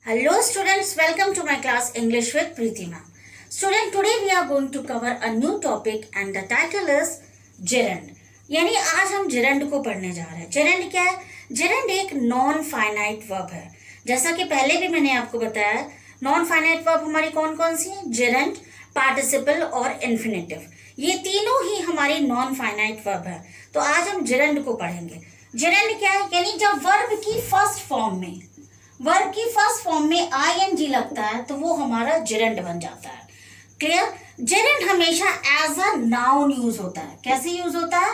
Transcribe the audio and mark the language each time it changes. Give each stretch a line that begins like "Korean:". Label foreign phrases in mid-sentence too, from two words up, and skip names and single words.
English: Hello students, welcome to my class English with Preeti ma'am. Student, today we are going to cover a new topic and the title is gerund.
Hindi: यानी आज हम gerund को पढ़ने जा रहे हैं. gerund क्या है?
English: gerund एक non finite verb है.
Hindi: जैसा कि पहले भी मैंने आपको बताया,
English: non finite verb
Hindi: हमारी कौन कौन सी है?
English: gerund, participle और infinitive.
Hindi: ये तीनों ही हमारी
English: non finite verb
Hindi: है. तो आज हम gerund को पढ़ेंगे. gerund क्या है? यानी जब वर्ब की
English: first form
Hindi: में ing लगता है तो वो हमारा gerund बन जाता है. क्लियर? gerund हमेशा
English: as a noun use
Hindi: होता है. कैसे यूज होता है?